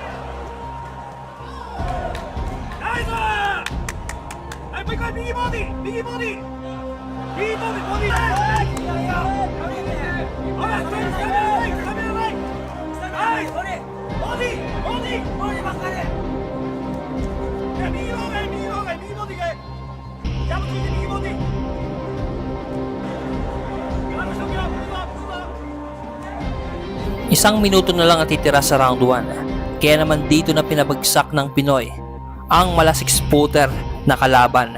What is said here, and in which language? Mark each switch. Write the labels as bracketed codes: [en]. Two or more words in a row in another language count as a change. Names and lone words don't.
[ja] ナイスはいもう一回右ボディボディほらカメラないナイスボディばっかりいや右の方がいい右ボディがいいジャンプ効いて右ボディ [tl] Isang minuto na lang natitira sa round 1, kaya naman dito na pinabagsak ng Pinoy ang mala 6-footer na kalaban.